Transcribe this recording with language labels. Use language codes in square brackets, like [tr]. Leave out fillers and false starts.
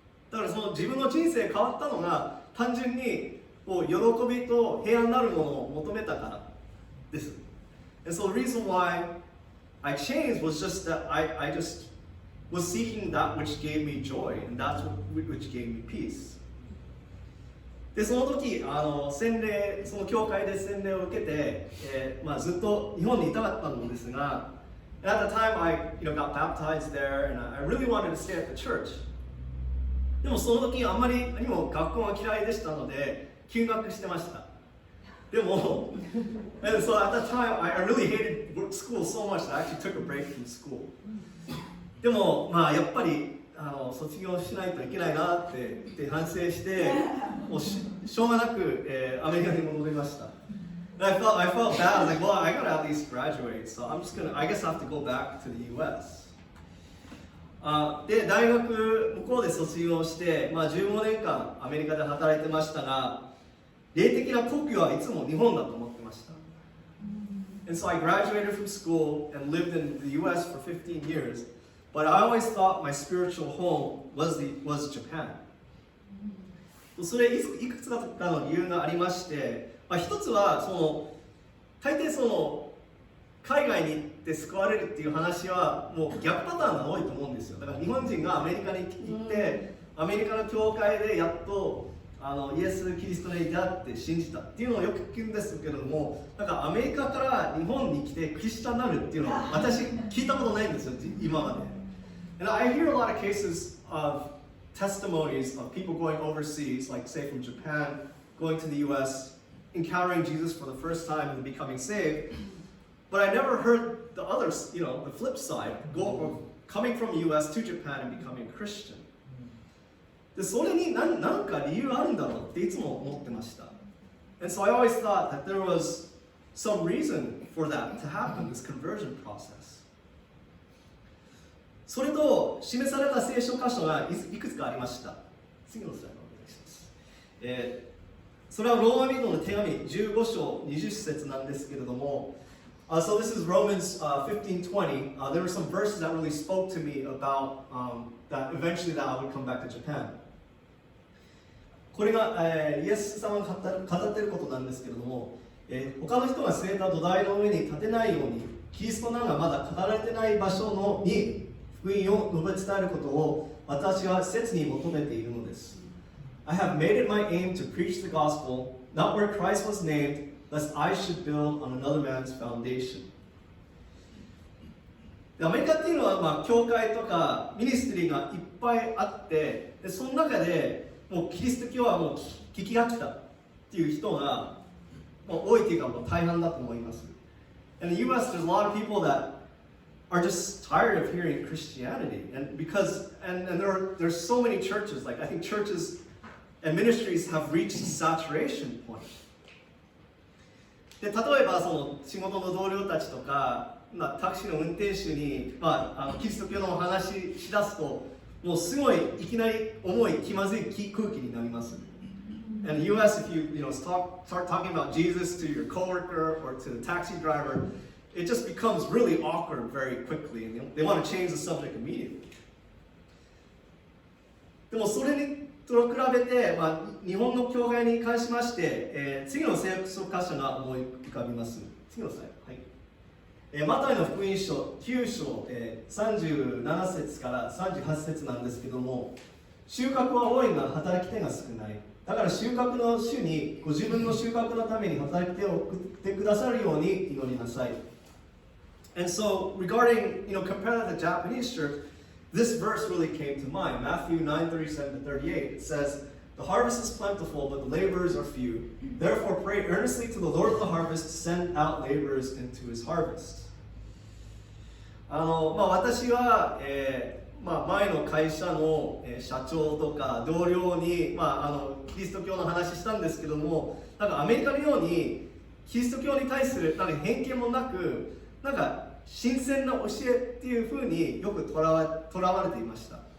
[ja] だからその自分の人生変わったのが単純にこう喜びと平安なるものを求めたからです。 [en] And so the reason why I changed was just that I just was seeking that which gave me joy, and that's which gave me peace. [ja] でその時洗礼、その教会で洗礼を受けて、ずっと日本にいたかったのですが、 [en] at the time I got baptized there, and I really wanted to stay at the church. [ja] でもその時あんまりにも学校が嫌いでしたので休学してました。でも、 [en] and so at that time I really hated school so much that I actually took a break from school. [ja] でもやっぱり卒業しないといけないなって反省してもうしょうがなく、アメリカに戻りました。 [en] I felt bad. I was like, well, I gotta at least graduate, so I guess I have to go back to the U.S. [ja] で大学向こうで卒業して、15年間アメリカで働いてましたが、霊的な故郷はいつも日本だと思ってました。 [en] And so I graduated from school and lived in the U.S. for 15 years, but I always thought my spiritual home was Japan. [ja] それいくつかの理由がありまして、一つは大抵海外に行って救われるっていう話はもう逆パターンが多いと思うんですよ。だから日本人がアメリカに行ってアメリカの教会でやっとイエス・キリストに出会って信じたっていうのをよく聞くんですけれども、なんかアメリカから日本に来てクリスチャンになるっていうのは私聞いたことないんですよ、今まで。 [en] And I hear a lot of cases of testimonies of people going overseas, like say from Japan, going to the US, encountering Jesus for the first time and becoming saved. But I never heard the others, the flip side, coming from the US to Japan and becoming a Christian. [ja] でそれに何か理由あるんだろうっていつも思ってました。 [en] And so I always thought that there was some reason for that to happen, this conversion process. [ja] それと示された聖書箇所がいくつかありました。次のスライドお願いします。それはローマ人の手紙15章20節なんですけれども、 [en] so this is Romans 15:20. There were some verses that really spoke to me about that eventually that I would come back to Japan. [ja] これが、イエス様が語っていることなんですけれども、他の人が据えた土台の上に立てないようにキリストの名がまだ語られてない場所に福音を述べ伝えることを私は切に求めているのです。 [en] I have made it my aim to preach the gospel, not where Christ was named, lest I should build on another man's foundation. [ja] アメリカっていうのは、教会とかミニストリーがいっぱいあって、でその中でもうキリスト教はもう聞き飽きたっていう人がもう多いっていうかもう大半だと思います。 [en] In the US, there's a lot of people that are just tired of hearing Christianity, and there's so many churches. Like I think churches and ministries have reached saturation point. [ja] で例えば仕事の同僚たちとか、タクシーの運転手に、キリスト教のお話しだすともうすごいいきなり重い気まずい空気になります。 [en] And in the US, if you start talking about Jesus to your coworker or to the taxi driver, it just becomes really awkward very quickly, and they want to change the subject immediately. [ja] でもそれにと比べて、日本の教会に関しまして、次の聖書箇所が思い浮かびます。次のスライド、はい。マタイの福音書9章、37節から38節なんですけども、収穫は多いが働き手が少ない。だから収穫の主にご自分の収穫のために働き手を送ってくださるように祈りなさい。 [en] And so, regarding, compared to the Japanese church, this verse really came to mind. Matthew 9:37 to 38. It says, "The harvest is plentiful, but the laborers are few. Therefore, pray earnestly to the Lord of the harvest to send out laborers into his harvest." [ja] 私は、前の会社の社長とか同僚に、キリスト教の話したんですけども、なんかアメリカのようにキリスト教に対するなんか偏見もなく、なんか新鮮な教えっていうふうによくとらわれていました。